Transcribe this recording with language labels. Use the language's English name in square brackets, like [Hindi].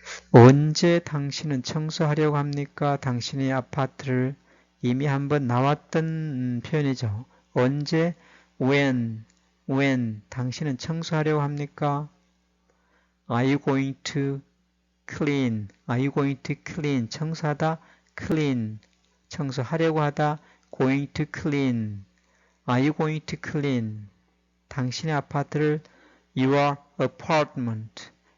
[Korean] 언제 당신은 청소하려고 합니까? 당신의 아파트를 이미 한번 나왔던 표현이죠. 언제? when 당신은 청소하려고 합니까? [English] Are you going to clean? [Korean] 청소하다 clean 청소하려고 하다 [English] going to clean. Are you going to clean? [Korean] 당신의 아파트를 [English] your apartment.